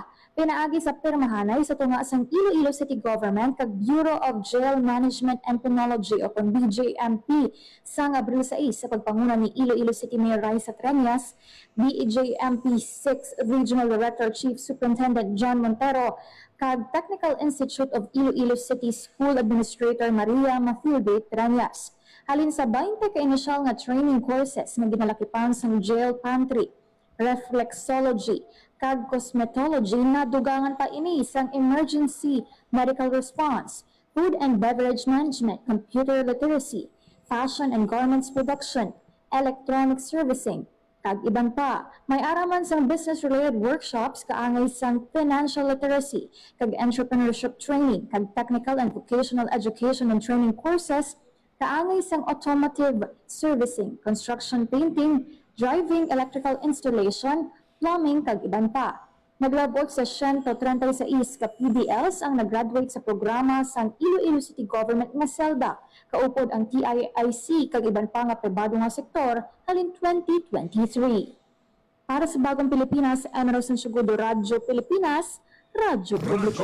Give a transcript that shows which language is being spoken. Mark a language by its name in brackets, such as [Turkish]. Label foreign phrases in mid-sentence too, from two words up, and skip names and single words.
[Hiligaynon] Pinaagi sa pirmahanay sa tunga sang Iloilo City Government kag Bureau of Jail Management and Penology o kung BJMP sang Abril 6 sa pagpanguna ni Iloilo City Mayor Raisa Treñas, BJMP 6 Regional Director Chief Superintendent John Montero, kag Technical Institute of Iloilo City School Administrator Maria Mathilde Treñas. Halin sa 20 ka initial nga [English] training courses [Hiligaynon] nga ginalakipan sang [English] jail pantry, [Hiligaynon] reflexology, kag cosmetology na dugangan pa ini sang [English] emergency medical response, food and beverage management, computer literacy, fashion and garments production, electronic servicing, [Hiligaynon] kag iban pa. May araman sang [English] business-related workshops [Hiligaynon] kaangay sang [English] financial literacy, [Hiligaynon] kag [English] entrepreneurship training, [Hiligaynon] kag [English] technical and vocational education and training courses, [Hiligaynon] kaangay sang [English] automotive servicing, construction painting, [Hiligaynon] driving, [English] electrical installation, [Hiligaynon] plumbing, kag iban pa. Naglabot sa 136 ka PDLs ang nag-graduate sa programa sang Iloilo City Government nga SELDA. Kaupod ang TIIC kag iban pa nga pribado nga sektor halin 2023. Para sa Bagong Pilipinas, Emerson Sugudo, Radyo Pilipinas, Radyo Publiko.